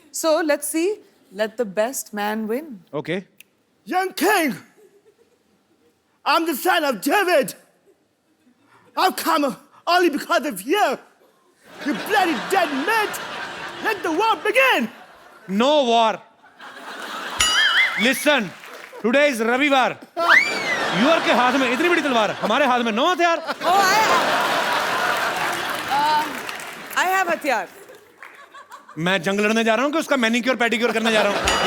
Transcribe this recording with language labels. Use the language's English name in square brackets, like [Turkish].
[English] So let's see, let the best man win. Okay. Young king, I'm the son of David. I've come only because of you. You bloody dead meat. Let the war begin. No war. Listen, today is रविवार। [Hindi] Your के हाथ में इतनी बड़ी तलवार, हमारे हाथ में 9 हथियार। [English] I have हथियार। [Hindi] मैं जंग लड़ने जा रहा हूँ कि उसका मैनिक्योर पेडिक्योर करने जा रहा हूँ?